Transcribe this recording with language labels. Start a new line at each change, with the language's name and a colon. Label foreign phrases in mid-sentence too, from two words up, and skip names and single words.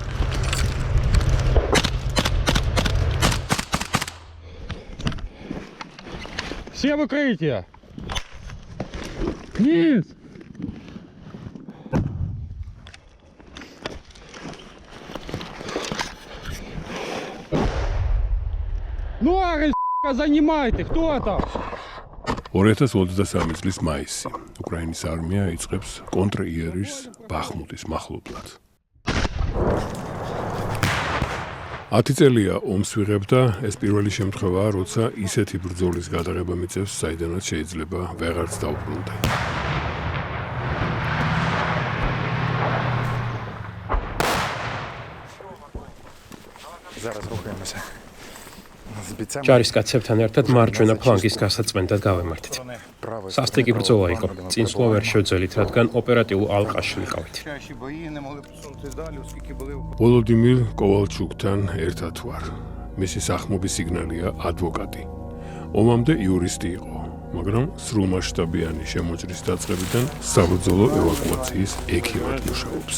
Russian: Все в укрытие. Вниз. Норы, занимайте, кто там?
Georgian: 2023 წლის მაისი. უკრაინის არმია იწყებს კონტრიერის ბახმუტის მახლობლად. 10 წელია ომს ვიღებდა, ეს პირველი შემთხვევაა, როცა ისეთი ბრძოლის გადაღება მიწევს, საიდანაც შეიძლება ვეღარც დავბრუნდე.
Ukrainian: Зараз рухаємося.
Georgian: ჯარისკაცებთან ერთად მარჯვენა ფლანგის გასაწმენდად გავემართეთ. სასტიკი ბრძოლა იყო. წინსვლა ვერ შევძელით, რადგან ოპერატიულ ალყაში ვიყავით. ვოლოდიმირ კოვალჩუკთან ერთად ვარ. მისი სახმობის სიგნალია ადვოკატი. ომამდე იურისტი იყო, მაგრამ სრულმასშტაბიანი შემოჭრის დაწყებიდან საბრძოლო ევაკუაციის ექიმად მუშაობს.